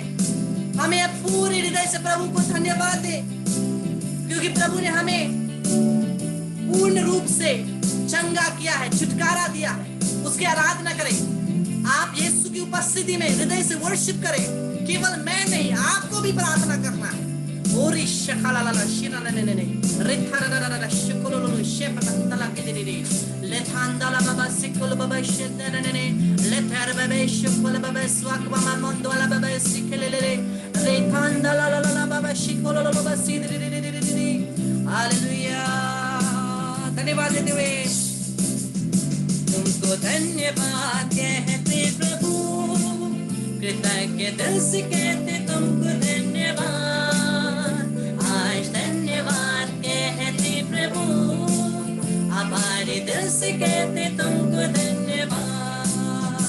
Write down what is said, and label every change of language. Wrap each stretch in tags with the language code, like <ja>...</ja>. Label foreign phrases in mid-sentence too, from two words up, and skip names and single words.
<hi>हमें अब पूरे हृदय से प्रभु को धन्यवाद दे, क्योंकि प्रभु ने हमें पूर्ण रूप से चंगा किया है, छुटकारा दिया है। उसकी आराधना करें। आप यीशु की उपस्थिति में हृदय से वर्शिप करें। केवल मैं नहीं, आपको भी प्रार्थना करना है। ओरी शखलाला शिननननने रिथरनननन शिकुलुलु शेपतला केदिरी लेथांदला बाबा सिकुल बाबा शेदननने लेथर बाबा शिकुल बाबा स्वाकबा मंदोला बाबा सिकलेले लेथांदला लाला बाबा शिकुलुलु बाबा सिदिरी। हालेलुया। धन्यवाद देते हुए तुमको धन्यवाद कहते प्रभु, कृतज्ञ दिल से कहते तुमको धन्यवाद। आज धन्यवाद कहते प्रभु, हमारे दिल से कहते तुमको धन्यवाद।</hi>